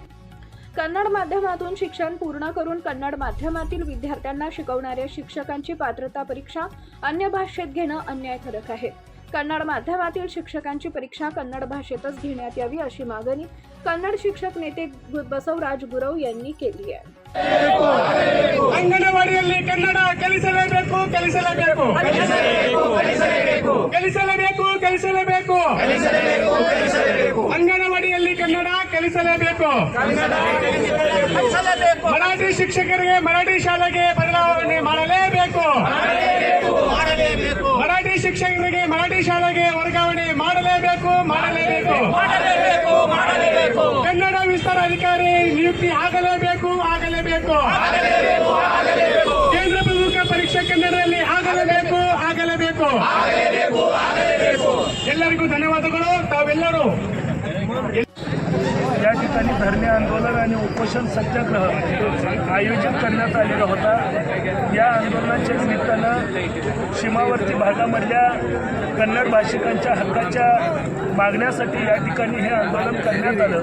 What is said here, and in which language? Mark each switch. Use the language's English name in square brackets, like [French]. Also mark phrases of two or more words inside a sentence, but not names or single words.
[Marathi] कन्नड माध्यमातून शिक्षण पूर्ण करून कन्नड माध्यमातील विद्यार्थ्यांना शिकवणाऱ्या शिक्षकांची पात्रता परीक्षा अन्य भाषेत घेणं अन्यायकारक आहे। कन्नड माध्यमातील शिक्षकांची परीक्षा कन्नड भाषेतच घेण्यात यावी अशी मागणी कन्नड शिक्षक नेते बसवराज गुरव यांनी केली आहे। [Kannada] ಅಂಗನವಾಡಿಯಲ್ಲಿ ಕನ್ನಡ ಕಲಿಸಲೇಬೇಕು ಕಲಿಸಲೇಬೇಕು ಕಲಿಸಲೇಬೇಕು ಕಲಿಸಲೇಬೇಕು ಅಂಗನವಾಡಿಯಲ್ಲಿ ಕನ್ನಡ ಕಲಿಸಲೇಬೇಕು ಮರಾಠಿ ಶಿಕ್ಷಕರಿಗೆ ಮರಾಠಿ ಶಾಲೆಗೆ ಬದಲಾವಣೆ ಮಾಡಲೇಬೇಕು ಮರಾಠಿ ಶಿಕ್ಷಕರಿಗೆ ಮರಾಠಿ ಶಾಲೆಗೆ ವರ್ಗಾವಣೆ ಮಾಡಲೇಬೇಕು ಕನ್ನಡ ವಿಸ್ತಾರ ಅಧಿಕಾರಿ ನಿಯುಕ್ತಿ ಆಗಲೇಬೇಕು ಕೇಂದ್ರ ಪ್ರಮುಖ ಪರೀಕ್ಷೆ ಕನ್ನಡದಲ್ಲಿ ಆಗಲೇಬೇಕು ಎಲ್ಲರಿಗೂ ಧನ್ಯವಾದಗಳು। ತಾವೆಲ್ಲರೂ [Marathi] या ठिकाणी धरणे आंदोलन आणि उपोषण सत्याग्रह आयोजित करण्यात आलेला होता। या आंदोलनाच्या निमित्तानं सीमावर्ती भागामधल्या कन्नड भाषिकांच्या हक्काच्या मागण्यासाठी या ठिकाणी हे आंदोलन करण्यात आलं।